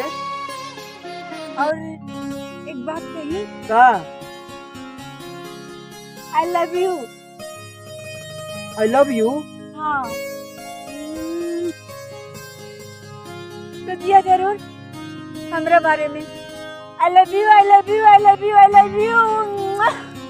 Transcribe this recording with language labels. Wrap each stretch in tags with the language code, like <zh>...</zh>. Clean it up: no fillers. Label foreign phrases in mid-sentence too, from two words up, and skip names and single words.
<bho>और एक बात कही का</bho> <en>I love you. I love you</en> <bho>हाँ तो दिया जरूर हमरा बारे में</bho> <en>I love you I love you I love you I love you.</en>